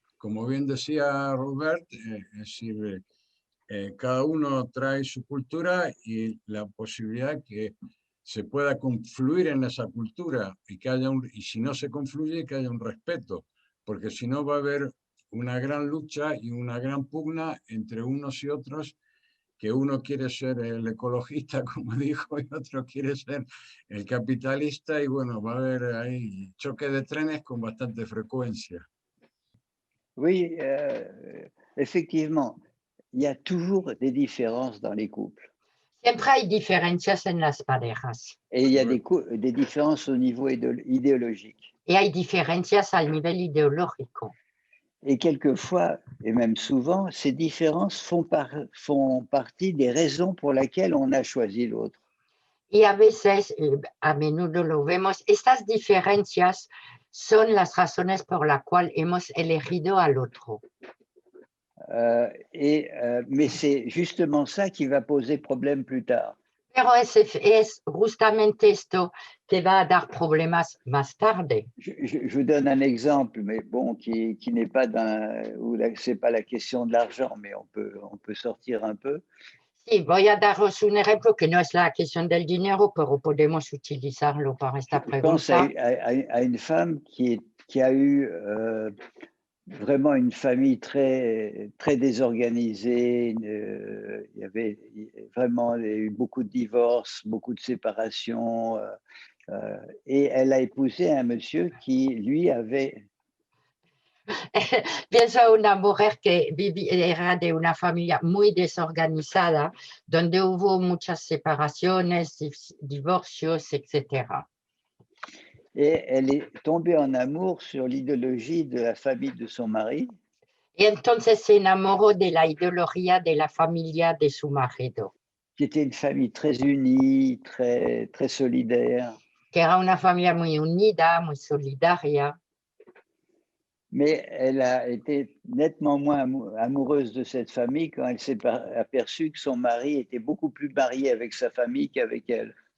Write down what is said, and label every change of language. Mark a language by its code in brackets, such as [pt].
[es] Como bien decía Robert, es decir, cada uno trae su cultura y la posibilidad que se pueda confluir en esa cultura y que haya y si no se confluye, que haya un respeto, porque si no va a haber una gran lucha y una gran pugna entre unos y otros, que uno quiere ser el ecologista, como dijo, y otro quiere ser el capitalista, y bueno, va a haber ahí choque de trenes con bastante frecuencia. [fr] Oui, effectivement, il y a toujours des différences dans les couples. [es] Siempre hay diferencias en las parejas [fr] Et il y a Ouais. des différences au niveau idéologique. [es] y hay diferencias al nivel ideológico. [fr] Et quelquefois, et même souvent, ces différences font partie des raisons pour lesquelles on a choisi l'autre. [es] Y a veces, a menudo lo vemos, estas diferencias son las razones por las cuales hemos elegido al otro. [fr] Mais c'est justement ça qui va poser problème plus tard. [es] Pero es justamente esto que va a dar problemas más tarde. [fr] Je vous donne un exemple, mais bon, qui n'est pas c'est pas la question de l'argent, mais on peut sortir un peu. [es] Sí, voy a daros un ejemplo que no es la cuestión del dinero, pero podemos utilizarlo para esta [fr] Je pense [es] pregunta. [fr] à une femme qui a eu vraiment une famille très désorganisée. Il y avait vraiment eu beaucoup de divorces, beaucoup de séparations. Et elle a épousé un monsieur qui, lui, avait... [es] Pienso en una mujer que era de una familia muy desorganizada, donde hubo muchas separaciones, divorcios, etc. [fr] Et elle est tombée en amour sur l'idéologie de la famille de son mari. [es] Y entonces se enamoró de la ideología de la familia de su marido. [fr] Qui était une famille très unie, très solidaire. [es] Que era una familia muy unida, muy solidaria. [fr] Mais elle a été nettement moins amoureuse de cette famille quand elle s'est aperçue que son mari était beaucoup plus marié avec sa famille qu'avec elle.